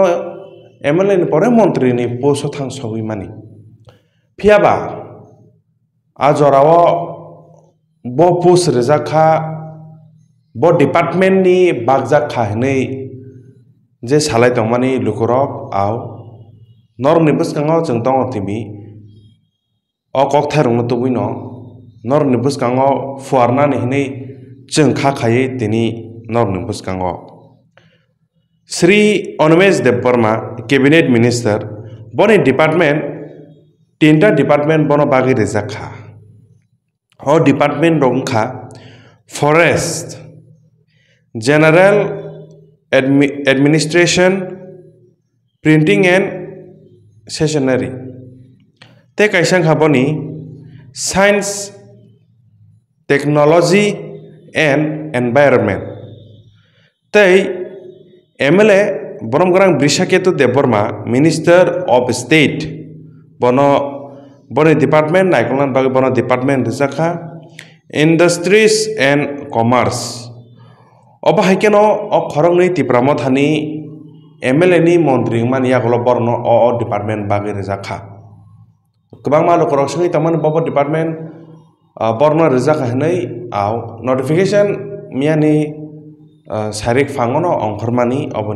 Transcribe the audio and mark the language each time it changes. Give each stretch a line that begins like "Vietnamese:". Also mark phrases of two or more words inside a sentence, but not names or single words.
Kok Borok: MLA ni pore montri ni post thang sogui mani phiaba ajorao bo post rejak kha bo department ni bagjak kha hinui je salai tongmani lukurok au norni bwskango jeng tongo timi o kokthai rokno tubuino norni bwskango fuarnani hinui jeng kha khaiui tini norni bwskango Sri Animesh Deborma
English: cabinet minister
Kok Borok: boni department tinta department bono bagi rejak kha o department rok wngkha
English: forest general administration printing and stationery
Kok Borok: te kaisang khaboni
English: science technology and environment
Kok Borok: tei MLA boromgrang Brishaketu Deborma
English: minister of state
Kok Borok: boni department naikolnan bagi bono department rejakha
English: industries and commerce
Kok Borok: oba haikeno o khorongni tipramathani MLA ni montri mani yagulo borno o department bagi rejakha kwbang malo korok singui tamani bobo department borno rejakha hinui au notification miani sarik fangono ongkhormani oboni